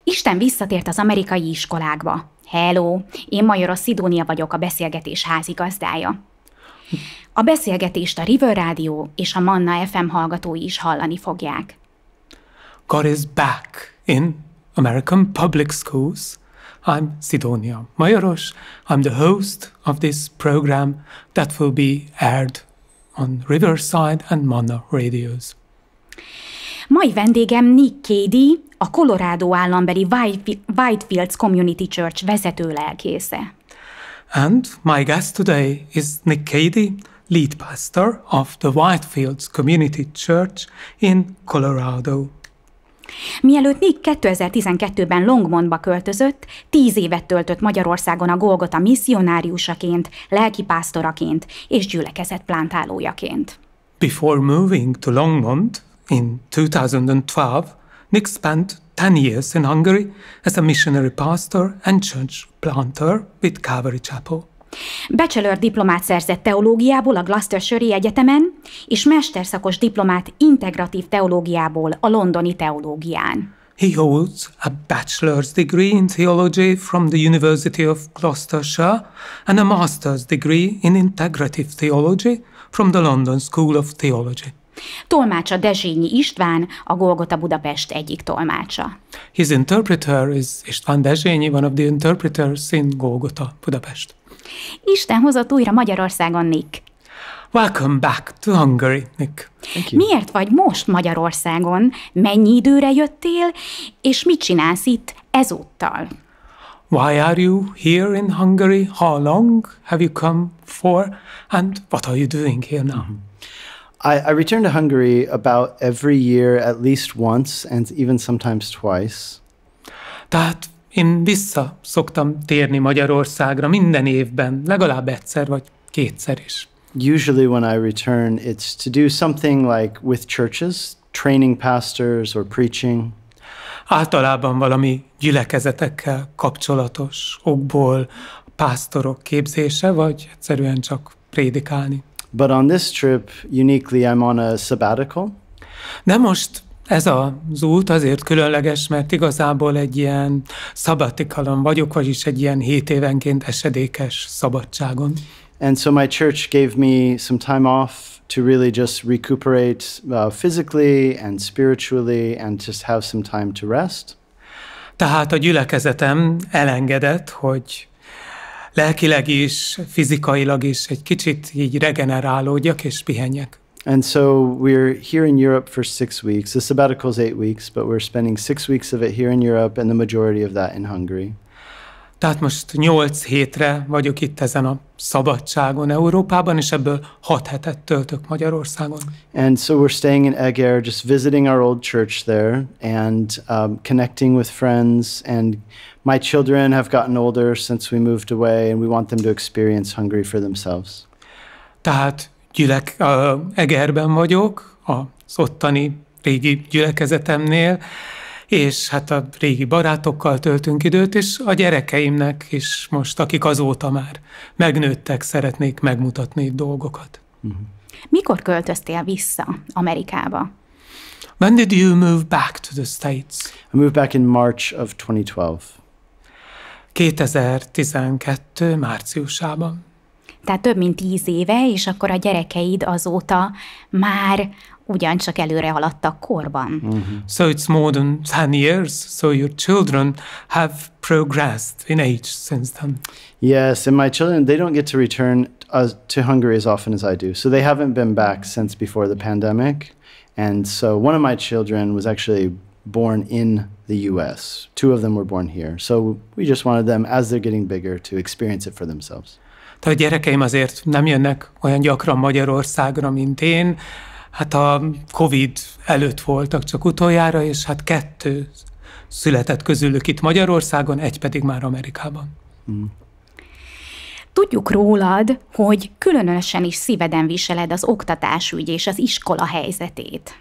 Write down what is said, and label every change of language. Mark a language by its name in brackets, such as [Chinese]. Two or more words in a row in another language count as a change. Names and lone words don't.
[Hungarian] Isten visszatért az amerikai iskolákba. Hello, én Majoros Szidónia vagyok, a beszélgetés házigazdája. A beszélgetést a River Rádió és a Manna FM hallgatói is hallani fogják. [English] God is back in American public schools. I'm Szidónia Majoros. I'm the host of this program that will be aired on Riverside and Manna radios. [Hungarian] Mai vendégem Nick Cady, a Colorado állambeli Whitefields Community Church vezető lelkésze. [English] And my guest today is Nick Cady, lead pastor of the Whitefields Community Church in Colorado. [Hungarian] Mielőtt Nick 2012-ben Longmontba költözött, 10 évet töltött Magyarországon a Golgota misszionáriusaként, lelkipásztoraként és gyülekezet plántálójaként. [English] Before moving to Longmont in 2012, Nick spent 10 years in Hungary as a missionary pastor and church planter with Calvary Chapel. [Hungarian] Bachelor diplomát szerzett teológiából a Gloucestershire Egyetemen, és mesterszakos diplomát integratív teológiából a londoni teológián. [English] He holds a bachelor's degree in theology from the University of Gloucestershire and a master's degree in integrative theology from the London School of Theology. [Hungarian] Tolmácsa Dezsényi István, a Golgota Budapest egyik tolmácsa. [English] His interpreter is István Dezsényi, one of the interpreters in Golgota Budapest. [Hungarian] Isten hozott újra Magyarországon, Nick. [English] Welcome back to Hungary, Nick. Thank you. [Hungarian] Miért vagy most Magyarországon? Mennyi időre jöttél, és mit csinálsz itt ezúttal? [English] Why are you here in Hungary? How long have you come for? And what are you doing here now? I return to Hungary about every year, at least once, and even sometimes twice. [Hungarian] Tehát én vissza szoktam térni Magyarországra minden évben, legalább egyszer vagy kétszer is. [English] Usually when I return, it's to do something like with churches, training pastors or preaching. [Hungarian] Általában valami gyülekezetekkel kapcsolatos okból pásztorok képzése, vagy egyszerűen csak prédikálni. [English] But on this trip, uniquely, I'm on a sabbatical. [Hungarian] De most ez az út azért különleges, mert igazából egy ilyen szabatikalon vagyok, vagyis egy ilyen 7 évenként esedékes szabadságon. [English] And so my church gave me some time off to really just recuperate physically and spiritually and just have some time to rest. [Hungarian] Tehát a gyülekezetem elengedett, hogy lelkileg is, fizikailag is egy kicsit így regenerálódjak és pihenjek. [English] And so we're here in Europe for 6 weeks. The sabbatical is 8 weeks, but we're spending 6 weeks of it here in Europe and the majority of that in Hungary. [Hungarian] Tehát most 8 hétre vagyok itt ezen a szabadságon Európában, és ebből 6 hetet töltök Magyarországon. [English] And so we're staying in Egyre, just visiting our old church there and connecting with friends. And my children have gotten older since we moved away, and we want them to experience Hungary for themselves. [Hungarian] Tehát Egerben vagyok, az ottani régi gyülekezetemnél, és hát a régi barátokkal töltünk időt, és a gyerekeimnek is most, akik azóta már megnőttek, szeretnék megmutatni dolgokat. Mikor költöztél vissza Amerikába? [English] When did you move back to the States? I moved back in March of 2012. [Hungarian] 2012 márciusában. Tehát több mint 10 éve, és akkor a gyerekeid azóta már ugyancsak előre haladtak korban. [English] So it's more than 10 years, so your children have progressed in age since then. Yes, and my children, they don't get to return to Hungary as often as I do. So they haven't been back since before the pandemic. And so one of my children was actually born in the US. 2 of them were born here. So we just wanted them, as they're getting bigger, to experience it for themselves. [Hungarian] Tehát a gyerekeim azért nem jönnek olyan gyakran Magyarországra, mint én. Hát a Covid előtt voltak csak utoljára, és hát 2 született közülük itt Magyarországon, 1 pedig már Amerikában. Tudjuk rólad, hogy különösen is szíveden viseled az oktatásügy és az iskola helyzetét.